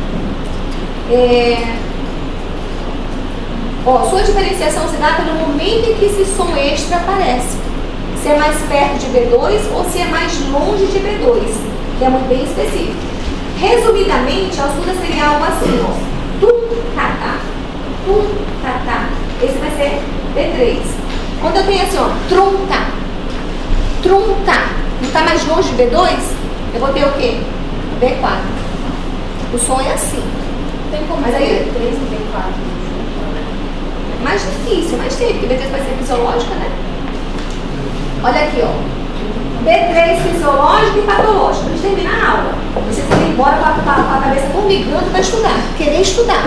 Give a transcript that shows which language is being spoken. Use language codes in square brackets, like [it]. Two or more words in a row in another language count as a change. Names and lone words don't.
[pt] Sua diferenciação se dá pelo momento em que esse som extra aparece. Se é mais perto de B2 ou se é mais longe de B2, que é muito bem específico. Resumidamente, a ausculta seria algo assim, ó. Tum-ta-ta, tum-ta-ta. Esse vai ser B3. Quando eu tenho assim, ó, trum-ta, trum-ta, não está mais longe de B2, eu vou ter o quê? B4. O som é assim. Tem como Mas aí, B3 e B4? mais difícil, mas tem, porque B3 vai ser fisiológica, né? Olha aqui, ó. B3 fisiológico e patológico. Antes de terminar a aula, você tem que ir embora com a cabeça formigando para estudar, querer estudar.